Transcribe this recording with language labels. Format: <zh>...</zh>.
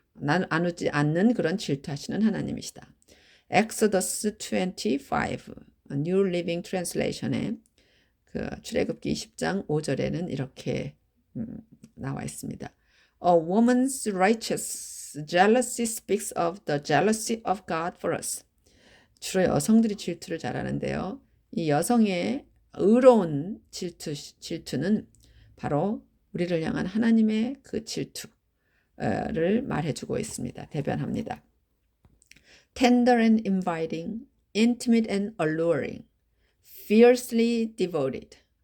<ko>나누지 않는 그런 질투하시는 하나님이시다. Exodus 25, New Living Translation의 그 출애굽기 20장 5절에는 이렇게 나와 있습니다.</ko> <en>A woman's righteous jealousy speaks of the jealousy of God for us.</en> <ko>주로 여성들이 질투를 잘하는데요. 이 여성의 의로운 질투는 바로 우리를 향한 하나님의 그 질투를 말해주고 있습니다. 대변합니다.</ko> <en>Tender and inviting, intimate and alluring, fiercely devoted.</en>